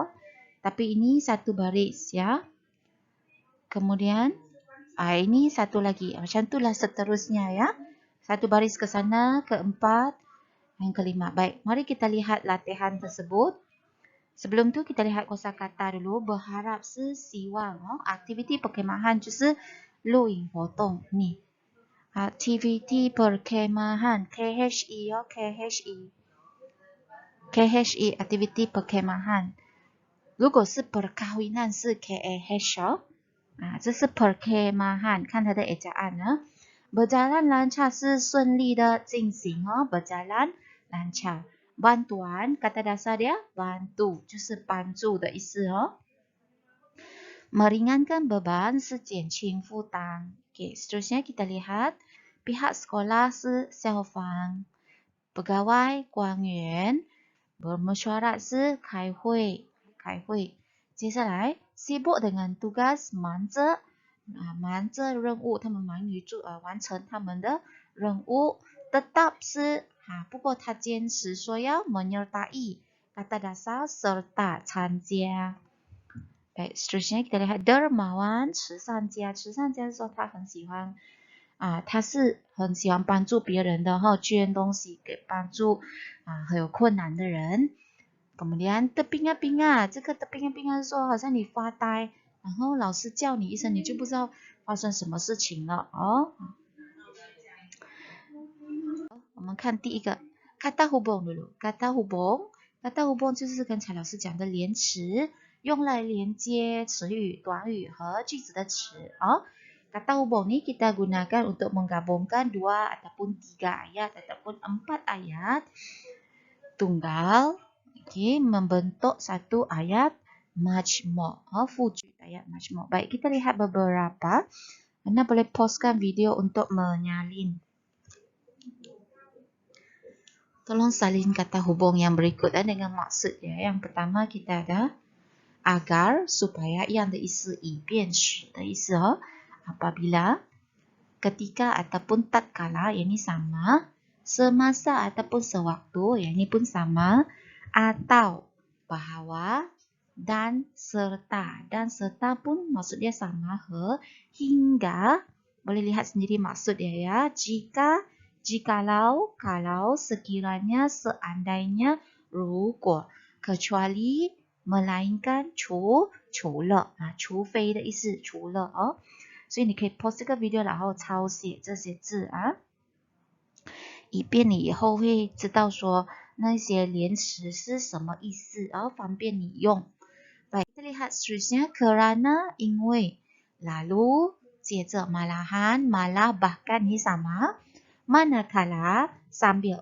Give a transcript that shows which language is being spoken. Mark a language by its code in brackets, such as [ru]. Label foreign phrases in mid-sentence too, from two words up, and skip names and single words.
[ms] Tapi ini satu baris ya. Kemudian ini satu lagi. Macam itulah seterusnya ya. Satu baris ke sana, keempat, yang kelima. Baik, mari kita lihat latihan tersebut. Sebelum tu kita lihat kosakata dulu. Berharap sesiwang. Aktiviti perkhemahan [zh] 就是露营活动 [ms] ni. Aktiviti perkhemahan. KHE KHE aktiviti perkhemahan. [zh] 如果是 perkahwinan 是 KAH 这是 perkhemahan. 看它的 [ms] ejaan Berjalan lancar [zh] 是顺利的进行 [ms] Berjalan lancar. Bantuan, kata dasar dia bantu, [zh] 就是帮助的意思 [ms] Meringankan beban [zh] 是减轻负担 [ms] Okey, seterusnya kita lihat pihak sekolah [zh] 是校方 Pegawai 官员 Bermesyuarat 是开会接下来 [ms] sibuk dengan tugas [zh] 忙着任务他们忙于完成他们的任务 tetap 是不过他坚持说要 [ms] menyertai kata dasar serta 参加 Baik, seterusnya kita lihat dermawan [zh] 慈善家是说他很喜欢他是很喜欢帮助别人的捐东西给帮助很有困难的人 Kemudian terpinga-pinga 这个 terpinga-pinga 是说好像你发呆然后老师叫你一声你就不知道发生什么事情了我们看第一个 [ms] kata hubung dulu. Kata hubung [zh] 就是刚才老师讲的连词，用来连接词语、短语和句子的词 [ms] Kata hubung ni kita gunakan untuk menggabungkan 2 ataupun 3 ayat ataupun 4 ayat tunggal membentuk satu ayat majmu' wujud ayat majmu'. Baik, kita lihat beberapa. Anda boleh pauskan video untuk menyalin. Tolong salin kata hubung yang berikut dengan maksud Yang pertama kita ada agar, supaya, yang [zh] 的意思以便使的意思 [ms] apabila, ketika ataupun tatkala, ini sama, semasa ataupun sewaktu, ya ini pun sama, atau bahwa dan serta. Dan serta pun maksudnya sama, hingga, boleh lihat sendiri maksudnya ya. Jika, jikalau, kalau, sekiranya, seandainya, [zh] 如果 [ms] kecuali, melainkan [zh] 除了除非的意思，除了哦。所以你可以 pause 这个 video， 然后抄写这些字啊，以便你以后会知道说那些连词是什么意思，然后方便你用。 [ms] Baik, kita lihat seterusnya kerana, 因为 lalu 接着 malahan, malah, bahkan ini sama manakala, sambil.